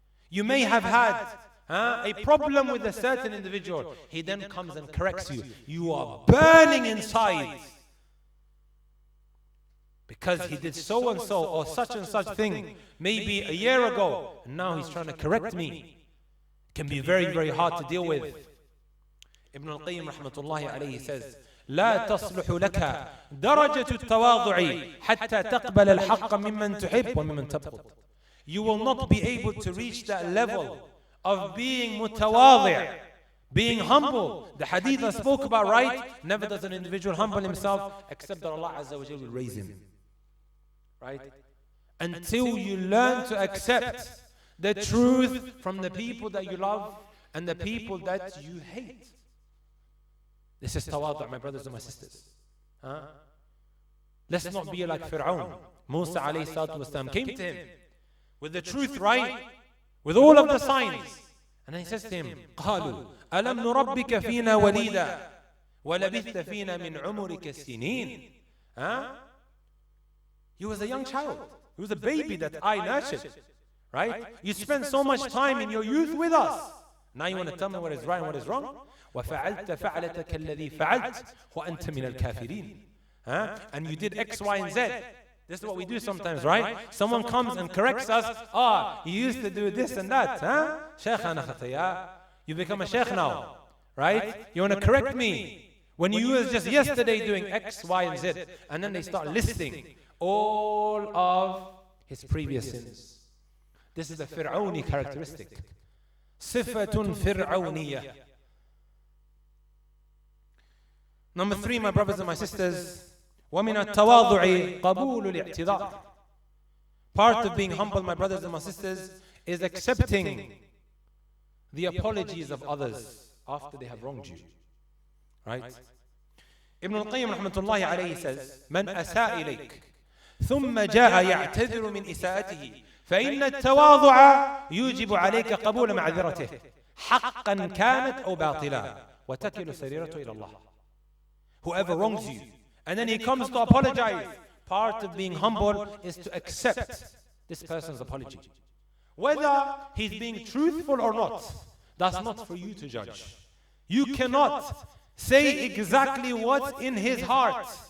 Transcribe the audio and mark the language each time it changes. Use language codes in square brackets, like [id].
[en] You may have had a problem with a certain individual. He then comes and corrects you. You are burning inside because he did so and so or such and such thing maybe a year ago, and now he's trying to correct me. It can be very, very hard to deal with. Ibn al-Qayyim rahmatullahi alayhi says, [ar] لا تصلح لك درجة التواضع حتى تقبل الحق ممن تحب وممن تبغض. [en] You will not be able to reach that level of being mutawadi', being humble. The hadith I spoke about, right? Never does an individual humble himself except that Allah Azza wa Jalla will raise him. Right? Until you learn to accept the truth from the people that you love and the people that you hate. This is tawadu', my brothers and my sisters. Let's not be like Fir'aun. Musa alayhi salatu wasalam came to him with the truth, right? With all of the signs. And then he says to him, [ar] قالوا ألم نربك فينا وليدا ولبثت فينا من عمرك السنين. [en] He was a young child. He was a baby that I nurtured. Right? You spent so much time in your youth with us. Now you want to tell me what is right and what is wrong? [ar] وَفَعَلْتَ فَعْلَتَكَ الَّذِي فَعَلْتَ وَأَنْتَ مِنَ الْكَافِرِينَ. [en] And you did X, Y, and Z. This is what we do sometimes, right? Someone comes and corrects us. You used to do this and that. Shaykhana khataya. You become a shaykh now. Right? You want to correct me. When you was just yesterday doing X, Y, and Z. And then they start listing all of his previous sins. This is a Fir'auni characteristic. Sifatun Fir'auniyah. Number 3, my brothers and my sisters, [ar] وَمِنَ التَّوَاضُعِ قَبُولُ الْاِعْتِذَارِ. [en] Part of being humble, my brothers and my sisters, is accepting the apologies of others after they have wronged you. Right? Ibn al-Qayyim rahmatullahi alayhi says, [ar] مَنْ أَسَاءِ إِلَيْكَ ثُمَّ جَاءَ يَعْتَذِرُ مِنْ إِسَاءَتِهِ فإن التواضع يوجب عليك قبول معذرته حقا كانت أو باطلا وتكل سريرته إلى الله. [en] Whoever wrongs you and then he comes to apologize, part of being humble is to accept this person's apology. Whether he's being truthful or not, that's not for you to judge. You cannot say exactly what's in his heart.